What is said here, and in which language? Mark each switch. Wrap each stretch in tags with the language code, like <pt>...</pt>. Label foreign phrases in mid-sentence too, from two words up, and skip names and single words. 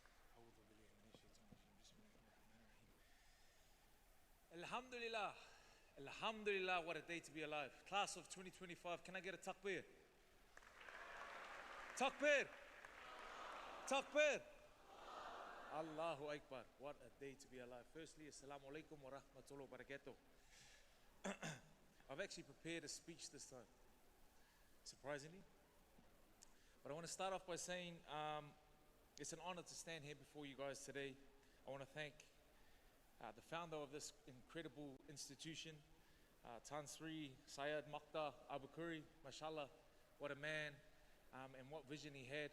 <en>Alhamdulillah, Alhamdulillah, what a day to be alive. Class of 2025, can I get a takbir?</en> <ar>تكبير! تكبير! الله أكبر,</ar> <en>what a day to be alive. Firstly,</en> <ar>السلام عليكم ورحمة الله وبركاته.</ar> <en>I've actually prepared a speech this time, surprisingly. But I want to start off by saying it's an honor to stand here before you guys today. I want to thank the founder of this incredible institution, Tan Sri Syed Makta Abukuri, mashallah, what a man and what vision he had.</en>